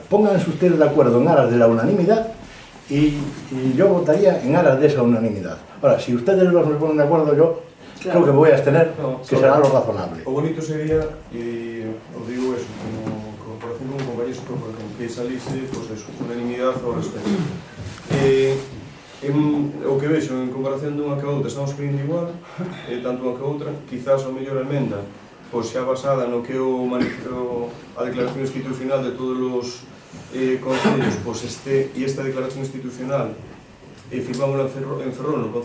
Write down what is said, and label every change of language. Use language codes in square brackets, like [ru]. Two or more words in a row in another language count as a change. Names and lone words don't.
[es] Pónganse ustedes de acuerdo en aras de la unanimidad y yo votaría en aras de esa unanimidad. Ahora, si ustedes dos me ponen de acuerdo, yo creo que me voy a abstener, que será lo razonable. [gl] O bonito sería, e os digo eso, [es] como por ejemplo un compañero que salise, [gl] pues eso, unanimidade ao respecto. O que vexo en comparación dunha que a outra estamos pedindo igual, tanto unha que a outra, quizás a mellor emenda pois xa basada no que a declaración institucional de todos os concellos, pois esta declaración institucional firmámola en Ferrol, no Concello